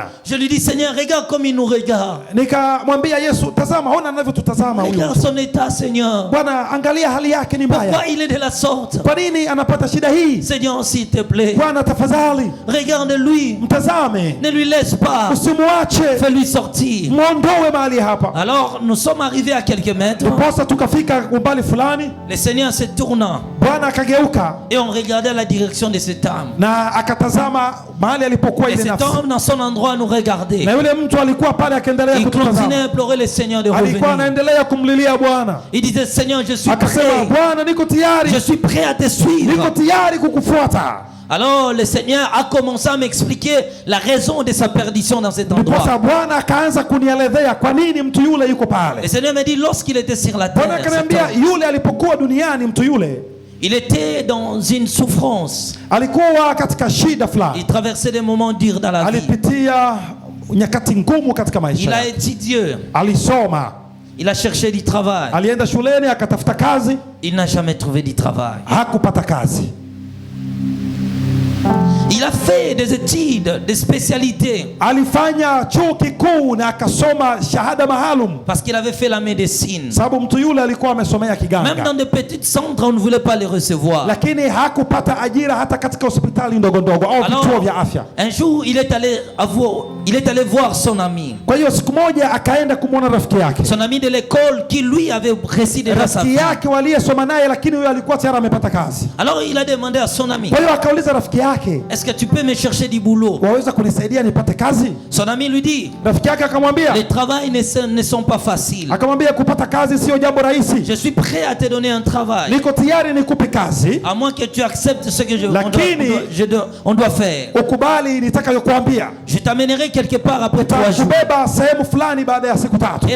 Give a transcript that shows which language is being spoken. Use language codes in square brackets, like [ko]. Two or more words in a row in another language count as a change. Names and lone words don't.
[fr] Je lui dis, Seigneur, regarde comme il nous regarde. [sw] nikamwambia Yesu, tazama, ona anavyotutazama huyu [fr] Regarde [sw] mtu. [fr] son état, Seigneur. [sw] Bwana, angalia hali yake ni [fr] Pourquoi [sw] mbaya. [fr] il est de la sorte? [sw] Kwa nini anapata shida hii? [fr] Seigneur, s'il te plaît, [sw] Bwana, tafadhali [fr] regarde-lui. [sw] mtazame, [fr] Ne lui laisse pas. [sw] usimwache, [fr] Fais-lui sortir. [sw] mwondoe mahali hapa. [fr] Alors, nous sommes arrivés à quelques mètres. [sw] Ndiposa tukafika umbali fulani, [fr] Le Seigneur se tourna [sw] Bwana akageuka [fr] et on regardait la direction de cet homme. [sw] na akatazama mahali alipokuwa [fr] Et [sw] ile [fr] cet [sw] nafsi, [fr] homme, dans son endroit, nous regardait. [sw] na yule mtu alikuwa pale akiendelea [fr] Il continuait [sw] kututazama, [fr] à implorer le Seigneur de [sw] alikuwa [fr] revenir. [sw] anaendelea kumlilia Bwana, [fr] Il disait, Seigneur, je suis [sw] akasema, [fr] prêt. [sw] Bwana, niko tayari, [fr] Je suis prêt à te [sw] niko [fr] suivre. [sw] tayari kukufuata. [fr] Alors le Seigneur a commencé à m'expliquer la raison de sa perdition dans cet endroit. [sw] Ndiposa Bwana akaanza kunielezea kwa nini mtu yule yuko [fr] Le [sw] pale. [fr] Seigneur m'a dit, lorsqu'il était sur la [sw] Bwana [fr] terre, cet [sw] akaniambia [fr] homme, [sw] yule alipokuwa duniani, mtu yule [fr] il était dans une souffrance. [sw] alikuwa katika shida [fr] Il [sw] fulani, [fr] traversait des moments durs dans la vie. [sw] alipitia nyakati ngumu katika [fr] Il [sw] maisha [fr] a [sw] yake. [fr] étudié, [sw] Alisoma, [fr] il a cherché du travail. [sw] alienda shuleni akatafuta kazi, [fr] Il n'a jamais trouvé du travail. [sw] hakupata kazi. [fr] Il a fait des études, des spécialités. [sw] Alifanya chuo kikuu na akasoma shahada maalum. [fr] Parce qu'il avait fait la médecine. [sw] Sababu mtu yule alikuwa amesomea kiganga. [fr] Même dans des petits centres, on ne voulait pas les recevoir. [sw] Lakini hakupata ajira hata katika hospitali ndogo ndogo au vituo vya afya. [fr] Un jour, il est allé voir son ami. [sw] Kwa hiyo siku moja akaenda kumwona rafiki yake. [fr] Son ami de l'école qui lui avait réussi déjà sa vie. [sw] Rafiki yake waliyesoma naye lakini huyo alikuwa tayari amepata kazi. [fr] Alors il a demandé à son ami. [sw] Kwa hiyo akauliza rafiki yake, [fr] est-ce que tu peux me chercher du boulot? [sw] Waweza kunisaidia nipate kazi? [fr] Son ami lui dit. [sw] Rafiki yake akamwambia, [fr] les travails ne sont pas faciles. [sw] Akamwambia kupata kazi sio jambo rahisi. [fr] Je suis prêt à te donner un travail. [sw] Niko tayari nikupe kazi. [fr] À moins que tu acceptes ce que on doit faire. [sw] Ukubali nitakayokuambia. [fr] Je t'amènerai quelque part après 3 jours. [sw] Kubeba sehemu fulani baada ya siku 3.